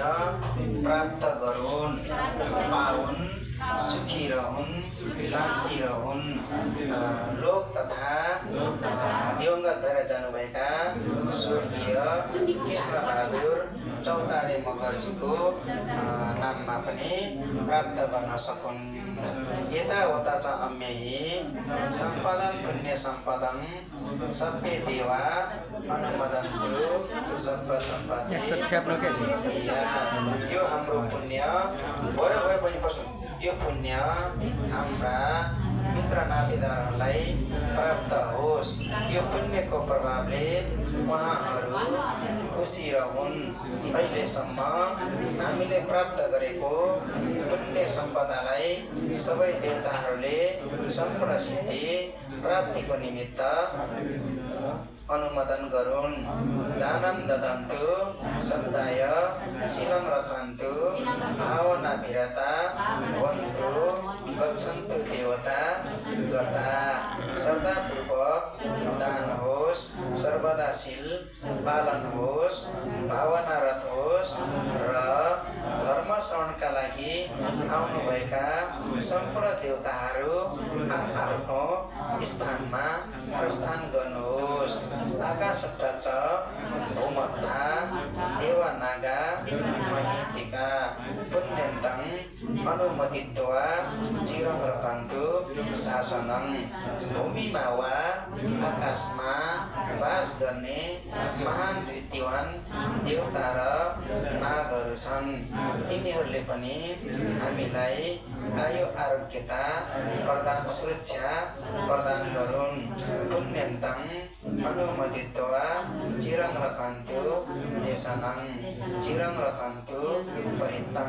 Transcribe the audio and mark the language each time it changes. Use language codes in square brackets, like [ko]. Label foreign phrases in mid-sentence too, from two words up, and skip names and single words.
[ne] प्राप्त गरून् पाउन् सुखी रहून् शान्ति रहून् लोक तथा दिवंगत भएर जानुभएका स्वर्गीय कृष्णबहादुर चौतारे मगर्जीको नाममा पनि प्राप्त गर्न सकुन्। [pi] यतावता च अम्यही सम्पदं पुण्य सम्पदं सबै देवा अनुमोदन्तु सब्ब सम्पत्ति। [ne] यो हाम्रो पुण्य भयो पनि बस्नु। यो पुण्य हाम्रा मित्र नातेदारहरूलाई प्राप्त होस्। यो पुण्यको प्रभावले उहाँहरू खुसी रहन्। अहिलेसम्म हामीले प्राप्त गरेको पुण्य सम्पदालाई सबै देवताहरूले सम्पूर्ण सिद्धि प्राप्तिको निमित्त अनुमोदन गरून्। [pi] दानं ददन्तु सदाय शीलं रखन्तु भावना विरता भवन्तु गच्छन्तु देवता गता। [ne] श्रद्धापूर्वक दान होस्, सर्वदा शील पालन होस्, भावनारत होस् र धर्म श्रवणका लागि आउनुभएका सम्पूर्ण देवताहरू आफ्नो स्थानमा प्रस्थान गर्नुहोस्। [pi] आकाशत्ता च भूमत्ता देवानागा महितिका पुण्यन्तं अनुमोदित्वा चिरं रखन्तु शासनं। [ne] भूमिमा वा आकाशमा वास गर्ने महान ऋद्धिवान देवता र नागहरू छन्। तिनीहरूले पनि हामीलाई आयु आरोग्यता प्रदान सुरक्षा प्रदान गरून्। [pi] पुण्यन्तं अनुमोदित्वा चिरं रखन्तु देशनं चिरं रखन्तु परितं।